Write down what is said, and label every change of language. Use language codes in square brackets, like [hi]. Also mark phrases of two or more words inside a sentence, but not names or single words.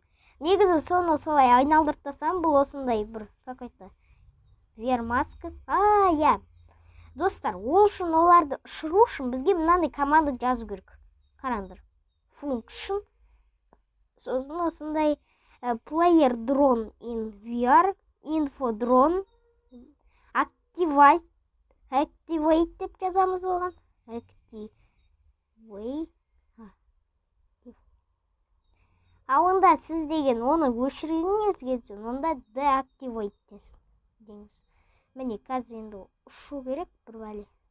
[kk] Негізі соны солай айналдырып тастасам, бұл осындай бір какой-то вермаска. Достар, ол үшін оларды ұшыру үшін бізге мынандай команда жазу керек. Қараңдар. Function. Сосын осындай [en] player drone in VR, info drone, activate [kk] деп жазамыз болған. Онда сіз деген оны өшіргіңіз келсе, онда deactivate деңіз. Міне қазір енді ұшу керек бір бәле.